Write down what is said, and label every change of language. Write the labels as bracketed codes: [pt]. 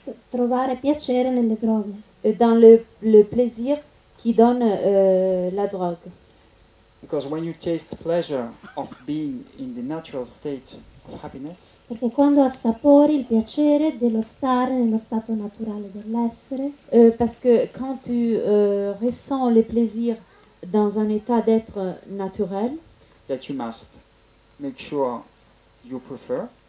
[it] Trovare piacere nelle droghe. [fr] dans le plaisir qui donne la drogue. [en] Because when you taste the pleasure of being in the natural state of happiness, [it] Perché quando assapori il piacere dello stare nello stato naturale dell'essere, [fr] Parce que quand tu ressens les plaisirs dans un état d'être naturel, [en] that you must make sure you prefer,